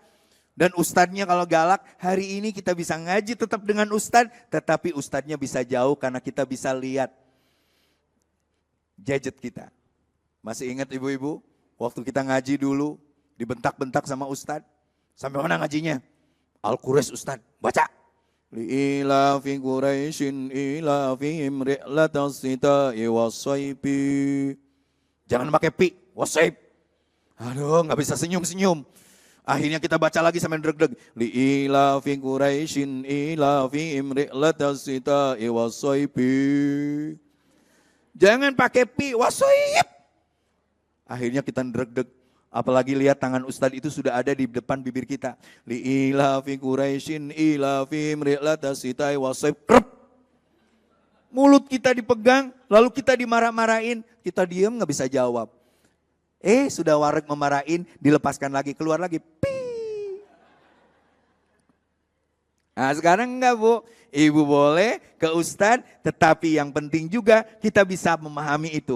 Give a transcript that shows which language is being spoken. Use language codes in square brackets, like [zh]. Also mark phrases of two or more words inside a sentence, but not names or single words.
[id] Dan ustadznya kalau galak, hari ini kita bisa ngaji tetap dengan ustadz. Tetapi ustadznya bisa jauh karena kita bisa lihat gadget kita. Masih ingat ibu-ibu? Waktu kita ngaji dulu, dibentak-bentak sama ustadz. Sampai mana ngajinya? Al-Quraish ustadz, baca. [ar] لإيلاف قريش إيلافهم رحلة الشتاء والصيف. [id] Jangan pakai pi, wassayf. Aduh gak bisa senyum-senyum. Akhirnya kita baca lagi sampai deg-deg. [ar] لإيلاف قريش إيلافهم رحلة الشتاء والصيف. [id] Jangan pakai pi, wassayf. Akhirnya kita deg-deg. Apalagi lihat tangan ustadz itu sudah ada di depan bibir kita. [ar] لإيلاف قريش إيلافهم رحلة الشتاء والصيف. [id] Mulut kita dipegang, lalu kita dimarah-marahin. Kita diam gak bisa jawab. Sudah wareg memarahin, dilepaskan lagi, keluar lagi. Pii. Nah sekarang enggak Bu, ibu boleh ke ustadz, tetapi yang penting juga kita bisa memahami itu.